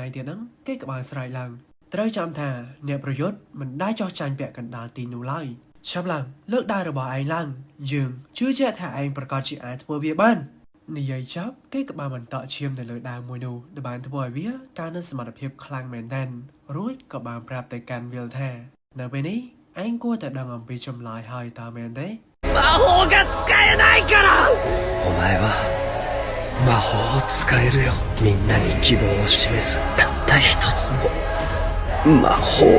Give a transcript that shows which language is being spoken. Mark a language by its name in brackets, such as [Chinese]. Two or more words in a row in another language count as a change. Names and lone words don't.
[Khmer] ងទៀតហ្នឹងគេក៏បានស្រែកឡើងត្រូវចាំថាអ្នកប្រយុទ្ធមិនได้ចោះចាញ់ពាក់កណ្ដាលទីនោះឡើយឆាប់ឡើងលើកដៃរបស់ឯងឡើងយើងជឿជាក់ថាឯងប្រកាសជាអាចធ្វើវាបាននិយាយចប់គេក៏បានបន្តឈាមទៅលើដាវមួយនោះដែលបានធ្វើឲ្យវាកើននូវសមត្ថភាពខ្លាំងមែនទែនរួចក៏បានប្រាប់ទៅកាន់វិលថានៅពេលនេះឯងគួរតែដឹងអំពីចម្លើយហើយតើមែនទេ [Japanese] 魔法が使えないからお前は魔法を使えるよみんなに希望を示すたった一つの魔法